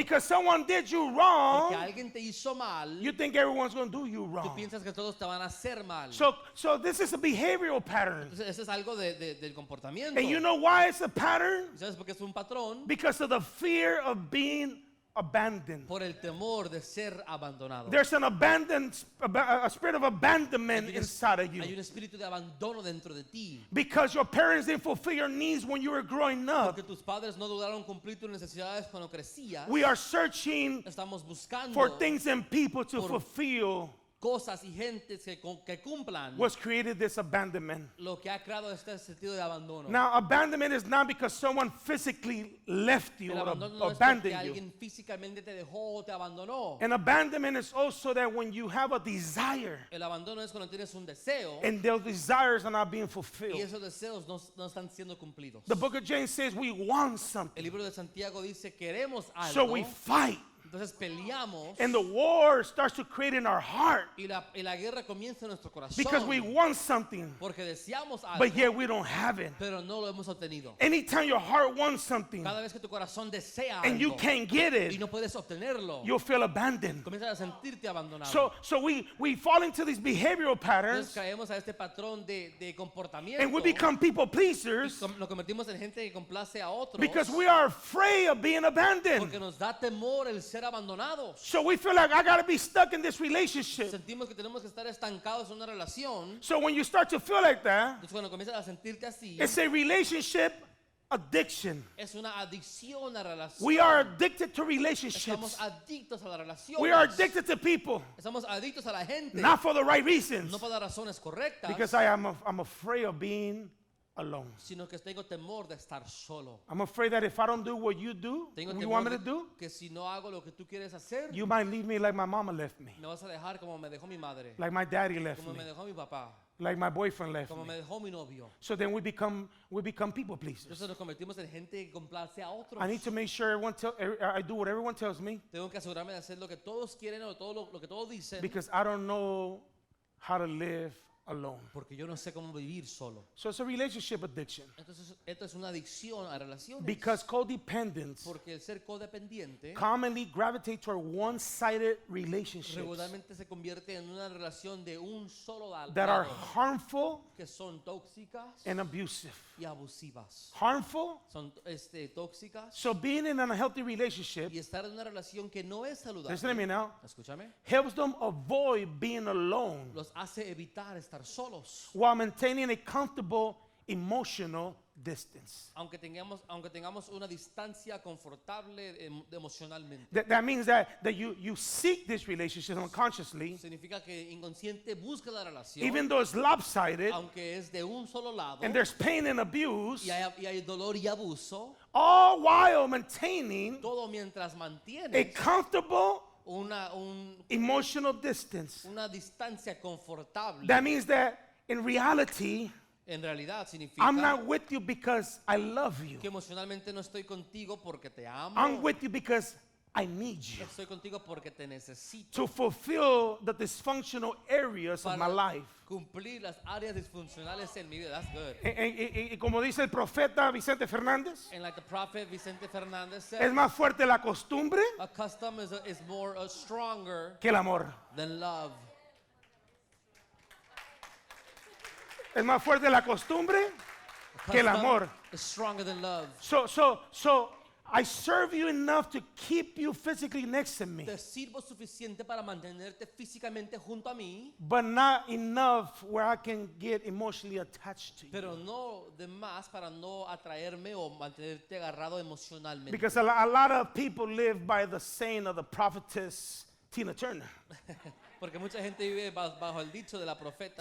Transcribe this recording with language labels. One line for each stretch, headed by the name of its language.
English: Because someone did you
Spanish: Porque
English: wrong,
Spanish: alguien te hizo mal,
English: you think everyone's going to do you
Spanish: tú
English: wrong.
Spanish: piensas que todos te van a hacer mal.
English: So this is a behavioral pattern.
Spanish: Entonces, eso es algo del comportamiento.
English: And you know why it's a pattern?
Spanish: ¿Y sabes por qué es un patrón?
English: Because of the fear of being abandoned.
Spanish: Por el temor de ser abandonado.
English: There's a spirit of abandonment inside of
Spanish: Hay
English: you.
Spanish: un espíritu de abandono dentro de ti.
English: Because your parents didn't fulfill your needs when you were growing up.
Spanish: Porque tus padres no dudaron cumplir tus necesidades cuando crecías.
English: We are searching
Spanish: Estamos buscando
English: for things and people to
Spanish: Por-
English: fulfill
Spanish: cosas y gentes que cumplan
English: what's created this abandonment.
Spanish: lo que ha creado este sentido de abandono.
English: Now, abandonment is not because someone physically left you
Spanish: El
English: or
Spanish: abandono no es porque
English: abandoned you.
Spanish: alguien físicamente te dejó o te abandonó.
English: And abandonment is also that when you have a desire
Spanish: El abandono es cuando tienes un deseo
English: and those desires are not being
Spanish: y
English: fulfilled.
Spanish: esos deseos no están siendo cumplidos.
English: The book of James says we want
Spanish: El
English: something,
Spanish: libro de Santiago dice queremos algo,
English: so we fight.
Spanish: entonces peleamos
English: And the war starts to create in our heart
Spanish: y la guerra comienza en nuestro corazón
English: because we want something,
Spanish: porque deseamos algo,
English: but yet we don't have it.
Spanish: pero no lo hemos obtenido.
English: Anytime your heart wants something
Spanish: Cada vez que tu corazón desea
English: and you
Spanish: algo
English: can't get
Spanish: y
English: it,
Spanish: no puedes obtenerlo,
English: you'll feel abandoned.
Spanish: comienzas a sentirte abandonado.
English: So we fall into these behavioral
Spanish: Entonces
English: patterns
Spanish: caemos a este patrón de comportamiento
English: and we become people
Spanish: y
English: pleasers
Spanish: nos convertimos en gente que complace a otros
English: because we are afraid of being abandoned.
Spanish: porque nos da temor el ser abandonados.
English: So we feel like I got to be stuck in this relationship.
Spanish: Sentimos que tenemos que estar estancados en una relación.
English: So when you start to feel like that,
Spanish: Entonces cuando comienzas a sentirte así,
English: it's a relationship addiction.
Spanish: es una adicción a relación.
English: We are addicted to
Spanish: Estamos
English: relationships.
Spanish: adictos a la relación.
English: We are addicted to people,
Spanish: Estamos adictos a la gente.
English: not for the right reasons.
Spanish: No por las razones correctas.
English: Because I'm afraid of being alone.
Spanish: sino que tengo temor de estar solo.
English: I'm afraid that if I don't do what you do,
Spanish: Tengo
English: what you want
Spanish: temor
English: me to do,
Spanish: que si no hago lo que tú quieres hacer,
English: you might leave me like my mama left me,
Spanish: me vas a dejar como me dejó mi madre,
English: like my daddy left
Spanish: como me
English: me,
Spanish: dejó mi papá,
English: like my boyfriend left
Spanish: como me
English: me.
Spanish: dejó mi novio.
English: So then we become people pleasers.
Spanish: Entonces nos convertimos en gente que complace a otros.
English: I need to make sure I do what everyone tells me
Spanish: Tengo que asegurarme de hacer lo que todos quieren o todo lo que todos dicen,
English: because I don't know how to live alone.
Spanish: porque yo no sé cómo vivir solo.
English: So it's a relationship addiction
Spanish: Entonces, esto es una adicción a relaciones.
English: because codependents
Spanish: Porque el ser codependiente
English: commonly gravitate toward one-sided relationships
Spanish: regularmente se convierte en una relación de un solo
English: that are
Spanish: lado,
English: harmful
Spanish: que son tóxicas
English: and abusive.
Spanish: y abusivas.
English: Harmful.
Spanish: Son tóxicas
English: So being in an unhealthy relationship,
Spanish: y estar en una relación que no es
English: listen to me
Spanish: saludable,
English: now,
Spanish: escúchame,
English: helps them avoid being alone
Spanish: los hace evitar estar solos.
English: while maintaining a comfortable emotional distance.
Spanish: Aunque tengamos una distancia confortable emocionalmente.
English: That means that you seek this relationship unconsciously,
Spanish: Significa que inconsciente busca la relación,
English: even though it's lopsided
Spanish: aunque es de un solo lado,
English: and there's pain and abuse,
Spanish: y hay dolor y abuso,
English: all while maintaining
Spanish: todo mientras
English: a
Spanish: mantienes
English: comfortable
Spanish: una
English: emotional distance.
Spanish: distancia confortable.
English: That means that in reality,
Spanish: En realidad significa
English: I'm not with you because I love you.
Spanish: que emocionalmente no estoy contigo porque te amo.
English: I'm with you because I need you
Spanish: Estoy contigo porque te necesito
English: to fulfill the dysfunctional areas of my life.
Spanish: cumplir las áreas disfuncionales en mi vida.
English: That's good.
Spanish: Y como dice el profeta Vicente Fernández,
English: And like the prophet Vicente Fernández
Spanish: es
English: said,
Spanish: más fuerte la costumbre
English: a custom is more stronger
Spanish: que el amor.
English: than love.
Spanish: Es más fuerte la costumbre que el
English: Custom
Spanish: amor.
English: is stronger than love.
Spanish: So I serve you enough to keep you physically next to me,
English: Te sirvo suficiente para mantenerte físicamente junto a mí,
Spanish: but not enough where I can get emotionally attached to you.
English: pero no de más para no atraerme o mantenerte agarrado emocionalmente. Because a lot of people live by the saying of the prophetess Tina Turner.
Spanish: Porque mucha gente vive bajo el dicho de la profeta